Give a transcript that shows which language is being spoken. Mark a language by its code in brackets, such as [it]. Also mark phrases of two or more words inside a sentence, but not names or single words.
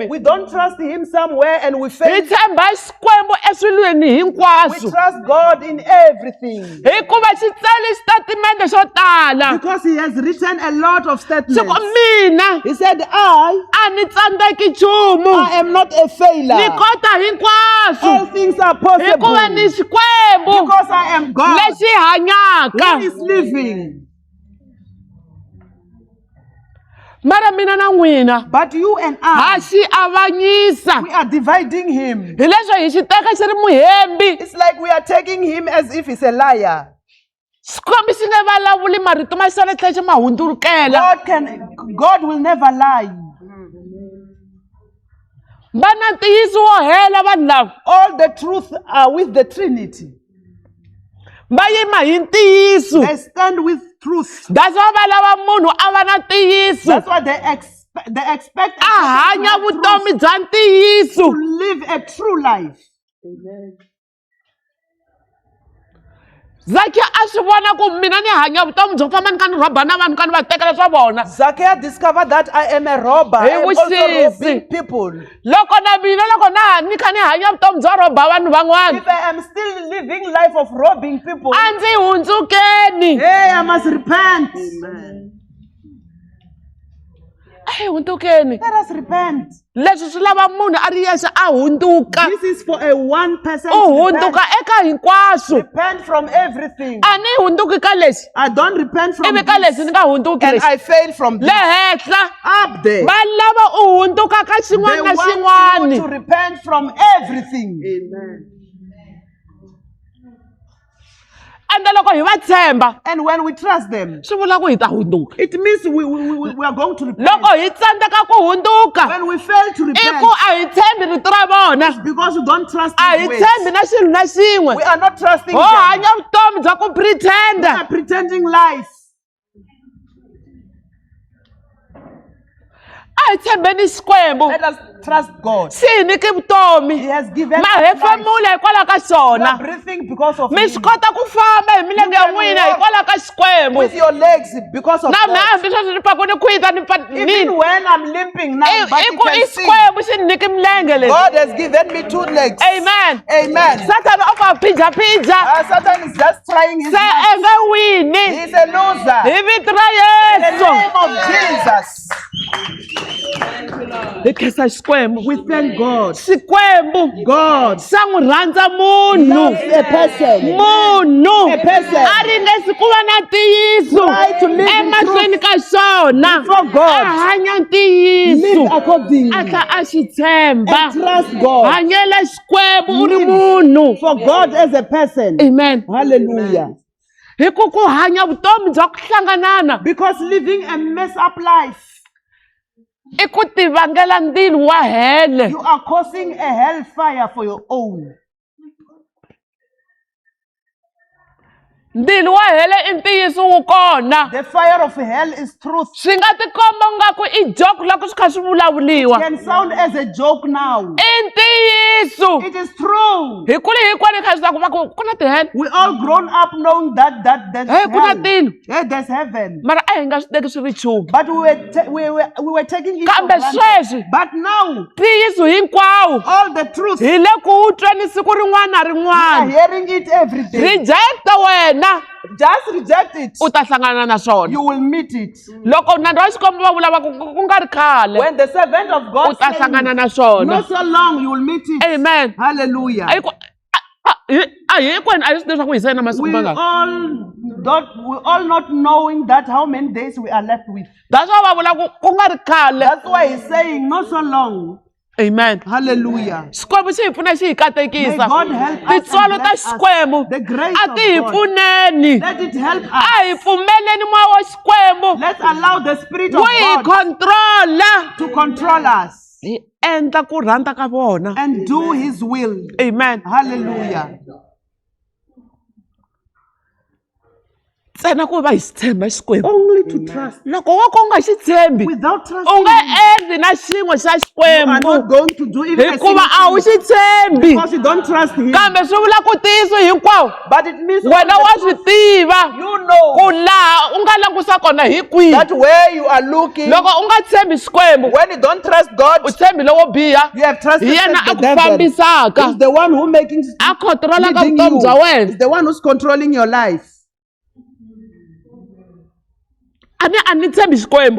[en] We don't trust Him somewhere and we [ts] hi [en] fail. [ts] tshemba xikwembu eswilweni [en] We [ts] hinkwaswo [en] trust God in everything [ts] hikuva xi tsale xitatimende xo tala [en] because He has written a lot of [ts] swi ku [en] statements. [ts] mina [en] He said, [ts] a ni tsandzeki nchumu [en] I am not a [ts] ni [en] failure. [ts] kota hinkwaswo [en] All things are [ts] hikuva ni [en] possible [ts] xikwembu [en] because I am God [ts] lexi hanyaka [en] who is living. [ts] mara mina na n'wina [en] But you and [ts] ha [en] I, [ts] xi avanyisa [en] we are dividing Him. [ts] hi leswo hi xi teka xi ri muhembi [en] It's like we are taking Him as if He's a liar. [ts] xikwembu xi nge vulavuli marito ma xisana tlhela xi ma hundzulukela [en] God will never lie. [ts] va na ntiyiso wo hela vanhu lava [en] All the truth are with the Trinity. [ts] va yima hi ntiyiso [en] They stand with truth. that's why [ts] va lava munhu a va na ntiyiso [en] That's what they expect [ts] a hanya vutomi bya ntiyiso [en] to live a true life. [ts] Zaki a swi vona ku mina ni hanya vutomi byo famba ni kha ni rhoba na vanhu kha ni va tekela swa vona [en] Zacchaeus discovered that I am a robber. I am also [ts] vuxisi. [en] robbing people. [ts] loko na mina loko ni kha ni hanya vutomi byo rhoba vanhu van'wana [en] If I am still living life of robbing people, [ts] a ndzi hundzukeni [en] hey, I must repent. [ts] a hi hundzukeni [en] Let us repent. [ts] leswi swi lava munhu a ri yexe a hundzuka [en] This is for a one person [ts] u [en] to [ts] hundzuka eka hinkwaswo [en] repent from everything. [ts] a ni hundzuki ka lexi [en] I don't repent from [ts] ivi ka leswi ni [en] this, [ts] nga hundzuki [en] and [ts] lexi [en] I fail from [ts] le [en] this. [ts] henhla [en] Up there, [ts] va lava u hundzuka ka [en] they [ts] xin'wana na [en] want [ts] xin'wana [en] you to repent from everything. [ts] ende loko hi va tshemba [en] And when we trust them, [ts] swi vula ku hi ta hundzuka [en] it means we are going to repent. [ts] loko hi tsandzeka ku hundzuka [en] When we fail to [ts] i [en] repent, [ts] ku a hi tshembi rito ra vona [en] because we don't trust [ts] a hi [en] His ways. [ts] tshembi na xilo na xin'we [en] We are not trusting [ts] ho [en] them. [ts] hanya vutomi bya ku [en] We [ts] pretenda [en] are pretending life. [ts] a hi tshembeni xikwembu [en] Let us trust God. [ts] xi hi nyiki vutomi [en] He has given [ts] ma [en] us life. [ts] hefemula hikwalaho ka [en] We [ts] xona [en] are breathing because of [ts] mi [en] Him. [ts] swi kota ku famba hi milenge ya [en] You can [ts] n'wina [en] walk [ts] hikwalaho ka xikwembu [en] With your legs because of [ts] na mina [en] God. [ts] hambi sweswi ni pfaku ni khwita [en] Even when I'm limping now, but [ts] i [en] you [ts] ku i [en] can see. [ts] xikwembu xi ni nyiki milenge leyi [en] God has given me 2 legs. [ts] amen [en] Amen. [ts] satani o va phijapija [en] Satan is just trying his [ts] se [en] best. [ts] e nge wini [en] He's a loser. [ts] hi vito ra [en] In the [ts] yesu [en] name of Jesus, [ts] hi khensa xikwembu [en] we thank God. [ts] xikwembu [en] God [ts] xa n'wi rhandza munhu [en] loves a person. [ts] munhu [en] A person. [ts] a ringesi ku va na ntiyiso [en] Try to live in [ts] emahlweni ka xona [en] before God. [ts] a hanya ntiyiso [en] Live accordingly. [ts] a tlha a xi tshemba [en] And trust God. [ts] hanyela xikwembu u ri [en] Live [ts] munhu [en] for God as a person. [ts] amen [en] Hallelujah. [ts] hi ku ku hanya vutomi bya ku hlanganana [en] Because living a mess up life, [ts] i ku ti vangela ndilo wa hele [en] you are causing a hellfire for your own. [ts] ndilo wa hele i ntiyiso wu kona [en] The fire of hell is truth. [ts] swi nga tikomba nga ku i joke loko swi kha swi vulavuliwa [en] Can sound as a joke now. [ts] i ntiyiso [en] It is true. [ts] hi kule hinkwani kha swi ta ku va ku na tihele [en] We all grown up knowing that there's [ts] Hey, kuna [en] hell. [ts] tilo. [en] Yeah, there's heaven. [ts] mara a hi nga swi teki swi ri nchumu [en] But we were taking it for [ts] kambe [en] granted. [ts] sweswi [en] But now, [ts] ntiyiso hinkwawo [en] all the truth, [ts] hi le ku wu tweni siku rin'wana na [en] we are [ts] rin'wana [en] hearing it every day. [ts] rejecta wena chika [en] Just reject it. [ts] u ta hlangana na swona. [en] You will meet it. [ts] Loko nandzu wa Xikwembu va vulava ku nga ri khale [en] When the servant of [ts] u [en] God [ts] ta [en] says, [ts] hlangana na swona. [en] not so long, you will meet it. [ts] Amen. [en] Hallelujah. [ts] Hinkwenu a hi swi tivi swa ku hi se na masiku [en] We [ts] mangani. [en] all not knowing that how many days we are left with. That's why [ts] va vula ku nga ri khale. [en] That's why he's saying not so long. [ts] Amen. [en] Hallelujah. [ts] Xikwembu xi hi pfuna xi hi [en] May [ts] katekisa. [en] God help us [ts] Tintswalo [en] and [ts] ta [en] bless us. [ts] Xikwembu [en] The grace [ts] a [en] of [ts] ti hi [en] God. [ts] pfuneni. [en] Let it help [ts] A [en] us. [ts] hi pfumeleni moya wa Xikwembu [en] Let's allow the Spirit of [ts] wu hi [en] God [ts] controla. [en] to control us [ts] Hi endla ku rhandza ka vona. [en] and do His will. [ts] Amen. [en] Hallelujah. [ts] Ntsena ku va hi xi tshemba Xikwembu. [en] Only to trust. [ts] Loko wo ka u nga xi tshembi [en] Without [ts] u [en] trusting [ts] nga [en] Him, [ts] endli na xin'we xa [en] you are not [ts] Xikwembu [en] going to do even a [ts] hikuva [en] single [ts] a wu [en] thing [ts] xi tshembi. [en] because you don't trust Him. [ts] Kambe swi vula ku ntiyiso hinkwawo [en] But it means [ts] wena wa swi tiva [en] you know [ts] ku laha u nga langusa kona hi kwihi. [en] that where you are looking, [ts] Loko u nga tshembi Xikwembu [en] when you don't trust God, [ts] u tshembi lowo biha [en] you have trusted [ts] hi yena a [en] the [ts] ku [en] devil. [ts] fambisaka [en] He's the one who making [ts] a controlaka [en] leading [ts] vutomi bya [en] you. [ts] wena. [en] He's the one who's controlling your life. [ts] A ni tshembi Xikwembu